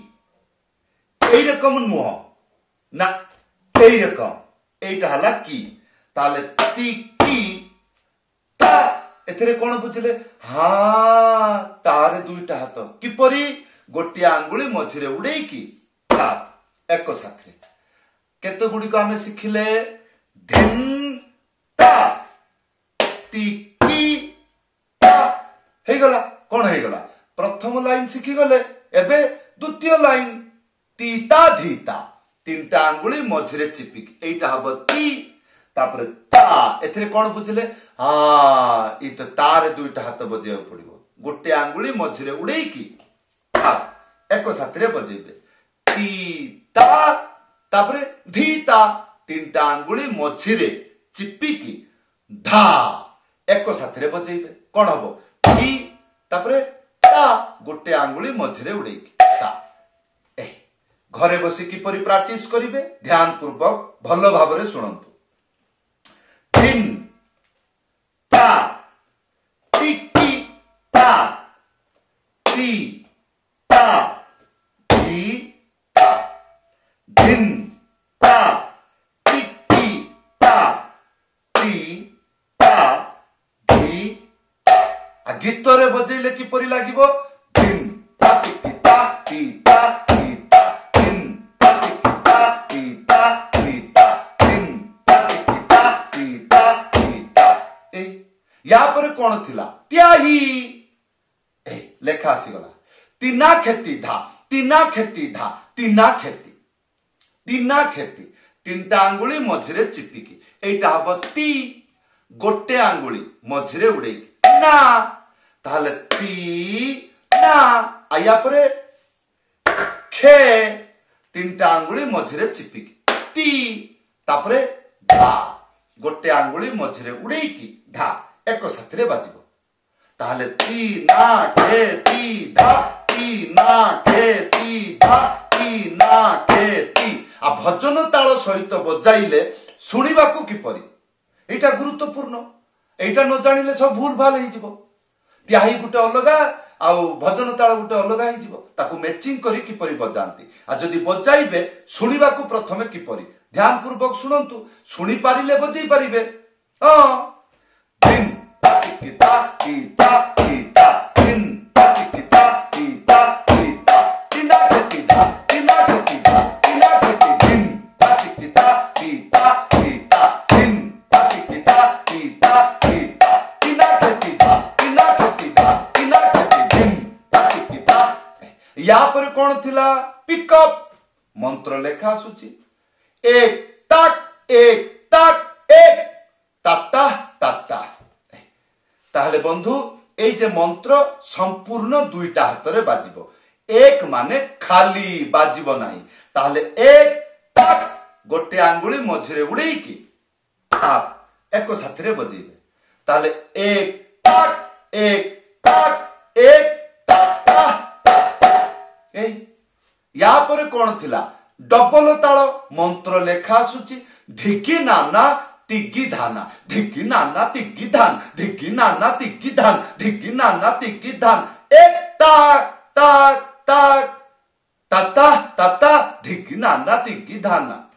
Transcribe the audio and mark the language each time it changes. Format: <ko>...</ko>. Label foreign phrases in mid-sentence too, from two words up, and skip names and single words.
<or>ଏଈ ରକମ ନୁହ ନା ଏଈ ରକମ ଏଟା ହଲା କୀ ତାଲେ ତୀ କୀ ତା ଏଥରେ କୋନ ବୁଝଲେ ହାଂ ତାରେ ଦୁଈଟା ହାଥ କିପରୀ ଗୋଟେ ଆଂଗୁଲୀ ମଝିରେ ଉଡ଼େଈ କୀ ତା ଏକ ସାଥରେ କେତେ ଗୁଡୀ କୋ ହମେଂ ଶିଖିଲେ ଧିନ ତା ତୀ କୀ ତା ହେ ଗଲା କୋନ ହେ ଗଲା ପ୍ରଥମ ଲାଇନ ଶିଖି ଗଲେ ଏବେ ଦ୍ୱିତୀୟ ଲାଇନ ତୀତା ଧୀତା ତୀନଟା ଆଂଗୁଲୀ ମଝିରେ ଚିପିକ ଏଟା ହବୋ ତୀ ତାପର ତା ଏଥରେ କୋନ ବୁଝଲେ ଈ ତୋ ତାରେ ଦୁଈଟା ହାଥ ବଜେୟ ପଡ଼ିବୋ ଗୋଟେ ଆଂଗୁଲୀ ମଝିରେ ଉଡ଼େଈ କୀ ତା ଏକ ସାଥରେ ବଜେବେ ତୀ ତା ତାପର ଧୀତା ତୀନଟା ଆଂଗୁଲୀ ମଝିରେ ଚିପ୍ପୀ କୀ ଧା ଏକ ସାଥରେ ବଜେବେ କୋନ ହବୋ ତୀ ତାପର ତା ଗୋଟେ ଆଂଗୁଲୀ ମଝିରେ ଉଡ଼େଈ କୀ ତା ଏ ଘରେ ବସୀ କୀ ପରି ପ୍ରୈକ୍ଟିସ କରିବେ ଧ୍ୟାନ ପୂର୍ବକ ଭଲୋ ଭାବରେ ସୁନଂତୁ ଧିନ ତା ଟିକୀ ତା ତୀ ତା ଧୀ ତା ଧିନ ତା ଟିକୀ ତା ତୀ ତା ଧୀ ଆ ଗୀତ ରେ ବଜେଲେ କୀ ପରି ଲାଗିବୋ ଧିନ ତା ଟିକୀ ତା ତୀ ତା ଧୀ ତା ଧିନ ତା ଟିକୀ ତା ତୀ ତା ଧୀ ତା ଧିନ ତା ଟିକୀ ତା ତୀ ତା ଧୀ ତା ଏ ୟା ପର କୋନ ଥିଲା ତ୍ୟାହୀ ଏ ଲେଖା ଆସୀ ଗଲା ତୀନା ଖେତୀ ଧା ତୀନା ଖେତୀ ଧା ତୀନା ଖେତୀ ତୀନଟା ଆଂଗୁଲୀ ମଝିରେ ଚିପିକୀ ଏଟା ହବୋ ତୀ ଗୋଟେ ଆଂଗୁଲୀ ମଝିରେ ଉଡ଼େଈ ନା ତାଲେ ତୀ ନା ଆୟା ପରେ ଖେ ତୀନଟା ଆଂଗୁଲୀ ମଝିରେ ଚିପିକୀ ତୀ ତାପରେ ଧା ଗୋଟେ ଆଂଗୁଲୀ ମଝିରେ ଉଡ଼େଈ କୀ ଧା ଏକ ସାଥରେ ବାଜିବୋ ତାଲେ ତୀ ନା ଖେ ତୀ ଧା ତୀ ନା ଖେ ତୀ ଧା ତୀ ନା ଖେ ତୀ ଆ ଭଜନ ତାଲ ସହିତ ବଜାଇଲେ ସୁନିବା କୋ କିପରି ଏଟା ଗୁରୁତ୍ୱପୂର୍ଣ୍ଣ ଏଟା ନ ଜାନିଲେ ସବ ଭୂଲ ଭାଲ ହେ ଜିବୋ ତ୍ୟାହୀ ଗୁଟେ ଅଲଗା ଆ ଭଜନ ତାଲ ଗୁଟେ ଅଲଗା ହେ ଜିବୋ ତାକୂ ମୈଚିଂଗ କରୀ କିପରି ବଜାଂତୀ ଆ ଜଦୀ ବଜାଇବେ ସୁନିବା କୋ ପ୍ରଥମେ କିପରି ଧ୍ୟାନ ପୂର୍ବକ ସୁନଂତୁ ସୁନୀ ପାରିଲେ ବଜୈ ପାରିବେ ହାଂ ଦିନ ତାକିତା କୀତା କୀତା ଦିନ ତାକିତା କୀତା କୀତା ତିନା କୀତା ତିନା କୀତା ତିନା କୀତା ଦିନ ତାକିତା କୀତା କୀତା ଦିନ ତାକିତା କୀତା କୀତା ତିନା କୀତା ତିନା କୀତା ତିନା କୀତା ଦିନ ତାକିତା ୟା ପର କୋନ ଥିଲା ପିକଅପ ମଂତ୍ର ଲେଖା ଆସୁଚୀ ଏକ ତକ ଏକ ତାତା ତାତା ତାହଲେ ବଂଧୁ ଏ ଜେ ମଂତ୍ର ସଂପୂର୍ଣ୍ଣ ଦୁଈଟା ହାଥ ରେ ବାଜିବୋ ଏକ ମାନେ ଖାଲୀ ବାଜିବୋ ନାହୀ ତାହଲେ ଏକ ତକ ଗୋଟେ ଆଂଗୁଲୀ ମଝିରେ ଉଡ଼େଈ କୀ ଆପ ଏକ ସାଥୀ ରେ ବଜେଇବେ ତାହଲେ ଏକ ତକ ତାତା ଏ ୟା ପର କୋନ ଥିଲା ଡବଲ ତାଲ ମଂତ୍ର ଲେଖା ଆସୁଚୀ ଧିକୀ ନାନା ତିଗ୍ଗୀ ଧାନା ଧିକୀ ନାନା ତିଗ୍ଗୀ ଧାନ ଧିକୀ ନାନା ତିଗ୍ଗୀ ଧାନ ଧିକୀ ନାନା ତିଗ୍ଗୀ ଧାନ ଏକ ତାକ ତାକ ତାକ ତାତା ତାତା ଧିକୀ ନାନା ତିଗ୍ଗୀ ଧାନା</or>